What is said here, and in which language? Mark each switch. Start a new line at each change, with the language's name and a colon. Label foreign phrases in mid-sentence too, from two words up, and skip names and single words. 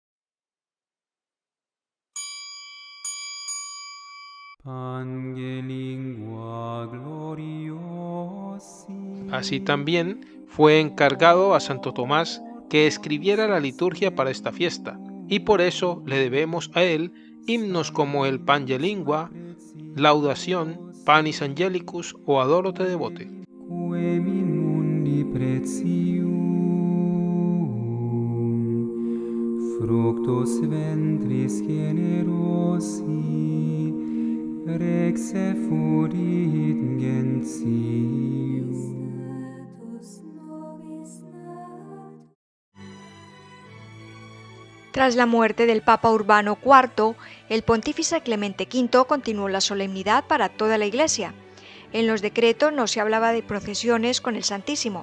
Spanish: Así también fue encargado a Santo Tomás que escribiera la liturgia para esta fiesta, y por eso le debemos a él himnos como el Pange Lingua, Laudación, Panis Angelicus o Adoro te devote.
Latin: Fructus ventris generosi, rex effurit gentium.
Spanish: Tras la muerte del Papa Urbano IV, el pontífice Clemente V continuó la solemnidad para toda la Iglesia. En los decretos no se hablaba de procesiones con el Santísimo.